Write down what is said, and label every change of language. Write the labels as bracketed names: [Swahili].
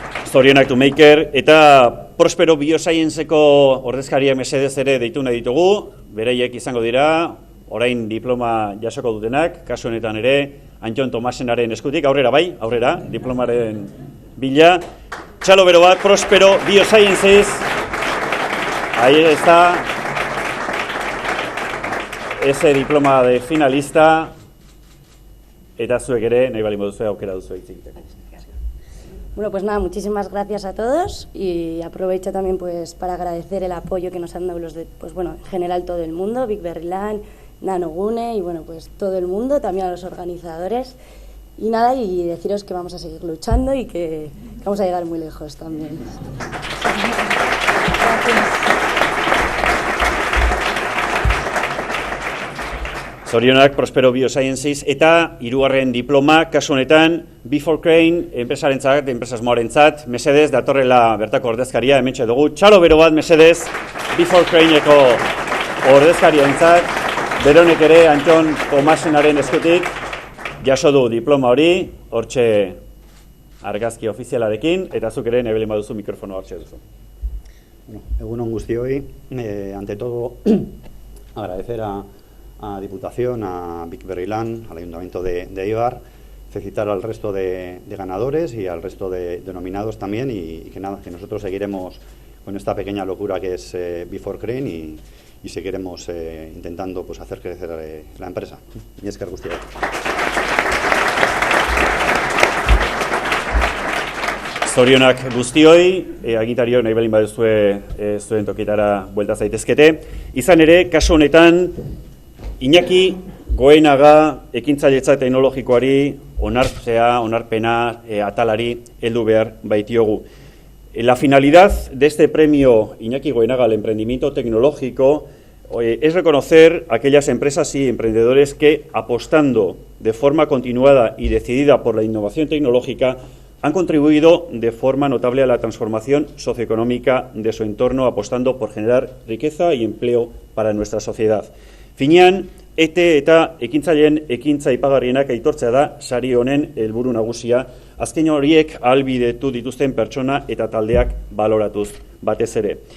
[Basque] Zorionak Tomaker, eta Prospero Bioscientzeko ordezkaria mesedez ere deitu nahi ditugu, bereiek izango dira, orain diploma jasoko dutenak, kasu honetan ere, Anton Tomasenaren eskutik, aurrera bai, aurrera, diplomaren bila, txalo bero bat, Prospero Biosciences, [Spanish] ahí está, ese diploma de finalista, [Basque] eta zuek ere, nahi bali moduzue aukera duzu egiteko. [Spanish] Bueno, pues nada, muchísimas gracias a todos y aprovecho también pues para agradecer el apoyo que nos han dado los de, pues bueno, en general todo el mundo, Big Berry Land, Nanogune y bueno, pues todo el mundo, también a los organizadores y nada, y deciros que vamos a seguir luchando y que vamos a llegar muy lejos también. Gracias. [Basque] Zorionak Prospero Biosciences eta 3. diploma, kasu honetan, Before Crane, enpresarentzat, enpresasmoarentzat, mesedez, datorrela bertako ordezkaria, hementxe dugu, txalo bero bat, mesedez, Before Craneeko ordezkariaentzat, beronek ere Anton Tomasenaren eskutik, jaso du diploma hori, hortxe argazki ofizialarekin, eta zuk ere nebelin baduzu mikrofono hortxe duzu. Egunon guztioi, [Spanish] ante todo, agradecer a Diputación, a Big Berry Land, al Ayuntamiento de Eibar, felicitar al resto de ganadores y al resto de nominados también y que nada, que nosotros seguiremos con esta pequeña locura que es Before Crane y seguiremos intentando pues hacer crecer la empresa. Y es que guztiak. [Basque] Zorionak guztioi, agintariok nahi balin baduzue zuen tokitara buelta zaitezkete. Izan ere, kasu honetan, Iñaki Goenaga ekintzailetza teknologikoari onarpena atalari heldu behar baitiogu. [Spanish] La finalidad de este premio Iñaki Goenaga al emprendimiento tecnológico es reconocer a aquellas empresas y emprendedores que, apostando de forma continuada y decidida por la innovación tecnológica, han contribuido de forma notable a la transformación socioeconómica de su entorno, apostando por generar riqueza y empleo para nuestra sociedad. [Basque] Finean, eta ekintzaileen ekintza aipagarrienak aitortzea da sari honen helburu nagusia, azken horiek ahalbidetu dituzten pertsona eta taldeak baloratuz batez ere.